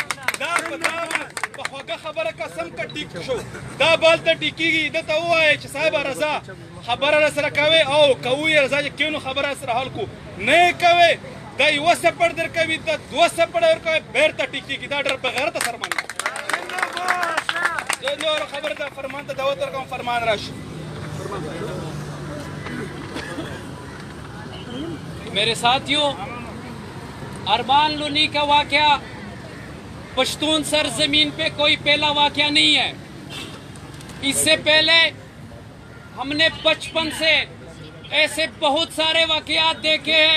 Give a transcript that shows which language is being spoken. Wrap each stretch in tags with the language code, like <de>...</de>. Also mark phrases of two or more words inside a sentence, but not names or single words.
<ps>دا په خوږه خبره قسم که ټیک شو، دا بال ته ټیکېږي، ده ته ووایه چې صاحب رضا خبره را سره کوې او کوو یې رضا چې کینو خبره سره حل کو، نه یې کوې دا یوه سپړ درکوي ته دوه سپړې ورکوي، بېرته ټیکېږي. دا ډېر بې غیرته سرمن ده. نور خبر ده فرمان ته دعوت ورکوم، فرمان راشي.</ps> <ur>میرے ساتھیوں، ارمان لونی کا واقعہ پشتون سرزمین پہ کوئی پہلا واقعہ نہیں ہے. اس سے پہلے ہم نے بچپن سے ایسے بہت سارے واقعات دیکھے ہیں.</ur>